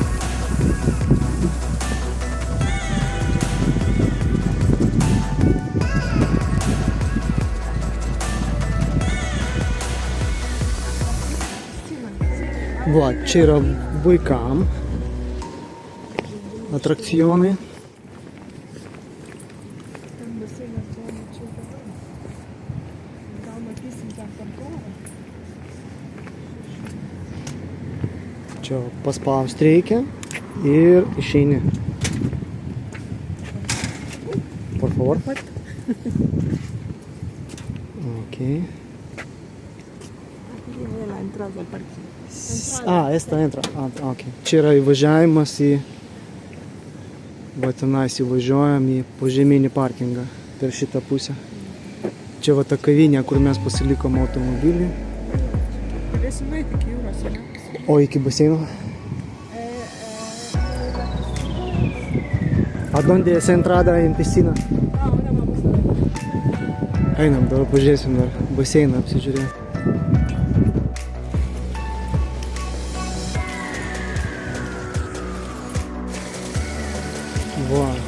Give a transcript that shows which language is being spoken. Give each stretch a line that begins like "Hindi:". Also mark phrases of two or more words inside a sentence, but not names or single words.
Lithuanian: Va, čia yra vaikam atrakcionai. Ten baseinas to mačiau dabar. Gal matysim ten kontorą. Čia paspausti reikia ir išeini.
Spanish: Por favor. Ok. La entrada al parque. Esta entra.
Lithuanian: Ok. Čia yra įvažiavimas į... Va tenais įvažiuojam į požeminį parkingą per šitą pusę. Čia va ta kavinė, kur mes pasilikom automobilį. Galėsim nueiti iki jūros, ne? O iki baseino?
Spanish: A donde es entrada en piscina?
Lithuanian: Einam, dabar pažiūrėsim dar baseiną apsižiūrėti. Va.